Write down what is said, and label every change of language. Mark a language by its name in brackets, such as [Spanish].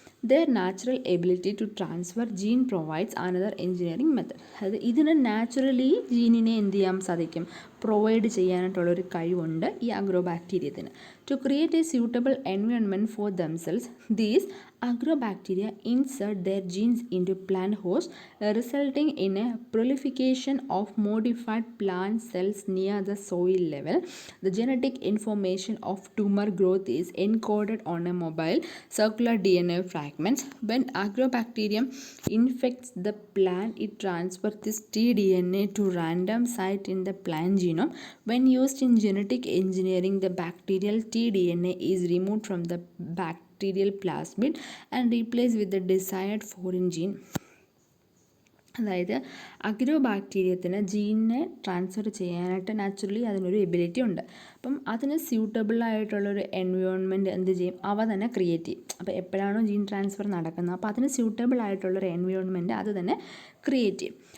[English] Their natural ability to transfer gene provides another engineering method. [Malayalam] അതായത് ഇതിന് naturally ജീനിനെ എന്ത് ചെയ്യാൻ സാധിക്കും, പ്രൊവൈഡ് ചെയ്യാനായിട്ടുള്ളൊരു കഴിവുണ്ട് ഈ അഗ്രോബാക്ടീരിയത്തിന്. [English] To create a suitable environment for themselves, these agrobacteria insert their genes into plant host, resulting in a proliferation of modified plant cells near the soil level. The genetic information of tumor growth is encoded on a mobile circular DNA fragments. When agrobacterium infects the plant, it transfers this tDNA to random site in the plant genome. When used in genetic engineering, the bacterial tDNA is removed from the bacterial plasmid and replaced with the desired foreign gene. [Malayalam] അതായത് അഗ്രോബാക്ടീരിയത്തിന് ജീനിനെ transfer ചെയ്യാനായിട്ട് naturally അതിനൊരു ability ഉണ്ട്. അപ്പം അതിന് സ്യൂട്ടബിളായിട്ടുള്ളൊരു environment എന്ത് ചെയ്യും, അവ തന്നെ ക്രിയേറ്റ് ചെയ്യും. അപ്പോൾ എപ്പോഴാണോ ജീൻ ട്രാൻസ്ഫർ നടക്കുന്നത് അപ്പോൾ അതിന് സ്യൂട്ടബിളായിട്ടുള്ളൊരു എൻവയോൺമെൻറ്റ് അത് തന്നെ ക്രിയേറ്റ് ചെയ്യും.